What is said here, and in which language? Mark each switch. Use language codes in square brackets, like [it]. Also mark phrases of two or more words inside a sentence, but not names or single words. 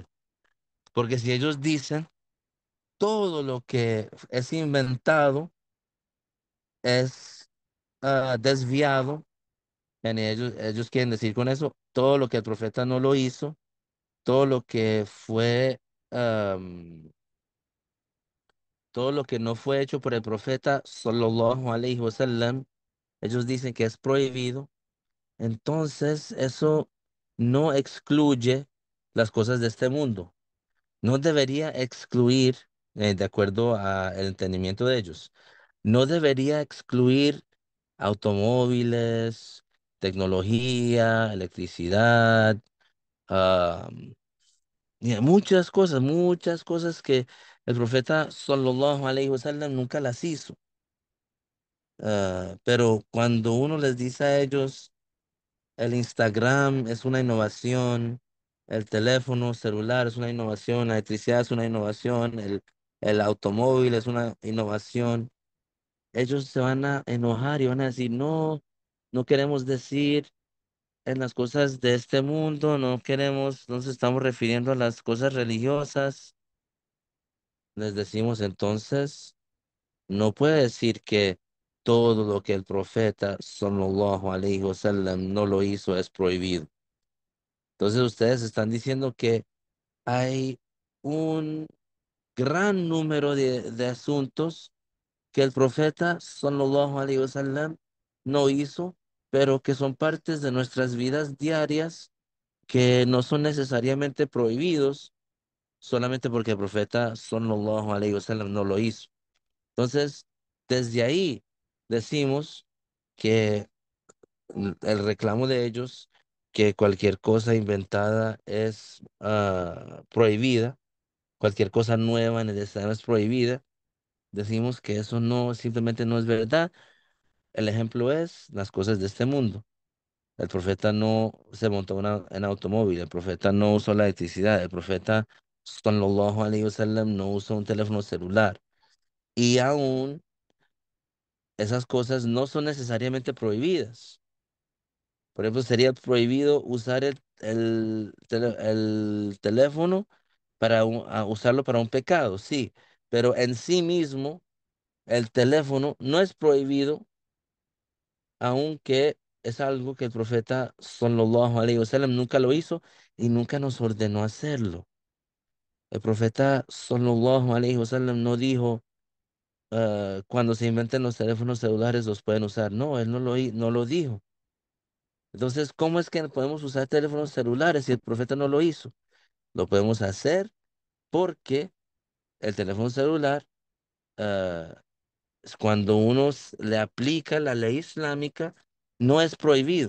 [es] Porque si ellos dicen todo lo que es inventado es desviado. Ellos quieren decir con eso todo lo que el profeta no lo hizo, todo lo que fue, am, todo lo que no fue hecho por el profeta, [ar] صلى الله عليه وسلم, [es] ellos dicen que es prohibido. Entonces, eso no excluye las cosas de este mundo. No debería excluir, de acuerdo al entendimiento de ellos, no debería excluir automóviles, tecnología, electricidad, ah, y muchas cosas que el profeta [ar] صلى الله عليه وسلم [es] nunca las hizo. Pero cuando uno les dice a ellos, el Instagram es una innovación, el teléfono celular es una innovación, la electricidad es una innovación, el automóvil es una innovación, ellos se van a enojar y van a decir, no, no queremos decir en las cosas de este mundo, no queremos, no nos estamos refiriendo a las cosas religiosas. Les decimos entonces, no puede decir que todo lo que el profeta [ar] صلى الله عليه وسلم [es] no lo hizo es prohibido. Entonces ustedes están diciendo que hay un gran número de asuntos que el profeta [ar] صلى الله عليه وسلم [es] no hizo, pero que son partes de nuestras vidas diarias que no son necesariamente prohibidos solamente porque el profeta [ar] صلى الله عليه وسلم [es] no lo hizo. Entonces, desde ahí decimos que el reclamo de ellos, que cualquier cosa inventada es prohibida, cualquier cosa nueva en el Islam es prohibida, decimos que eso no, simplemente no es verdad. El ejemplo es las cosas de este mundo. El profeta no se montó en automóvil, el profeta no usó la electricidad, el profeta [ar] صلى الله عليه وسلم [es] no usó un teléfono celular. Y aún esas cosas no son necesariamente prohibidas. Por ejemplo, sería prohibido usar el teléfono para usarlo para un pecado, sí, pero en sí mismo el teléfono no es prohibido, aunque es algo que el profeta [ar] صلى الله عليه وسلم [es] nunca lo hizo y nunca nos ordenó hacerlo. El profeta [ar] صلى الله عليه وسلم [es] no dijo, cuando se inventen los teléfonos celulares los pueden usar. No, él no lo dijo. Entonces, ¿cómo es que podemos usar teléfonos celulares si el profeta no lo hizo? Lo podemos hacer porque el teléfono celular, es cuando le aplica la ley islámica, no es prohibido.